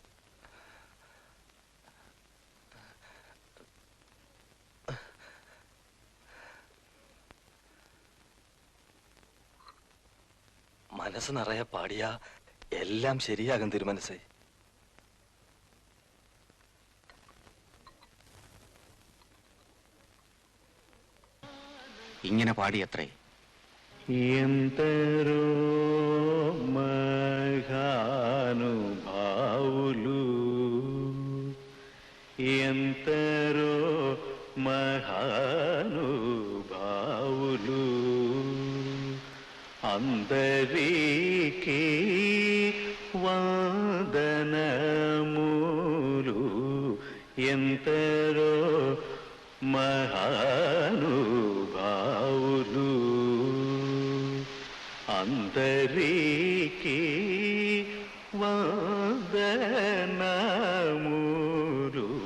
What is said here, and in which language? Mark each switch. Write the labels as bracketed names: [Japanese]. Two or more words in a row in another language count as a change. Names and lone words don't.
[Malayalam] മനസ്സ് നിറയെ പാടിയ എല്ലാം ശരിയാകും തിരുമനസേ. ഇങ്ങനെ പാടിയത്രേ. [Telugu] ఎందరో మహానుభావులు, ఎందరో మహానుభావులు, అందరికీ వందనములు, ఎందరో మహానుభావులు, అందరికీ వందనములు.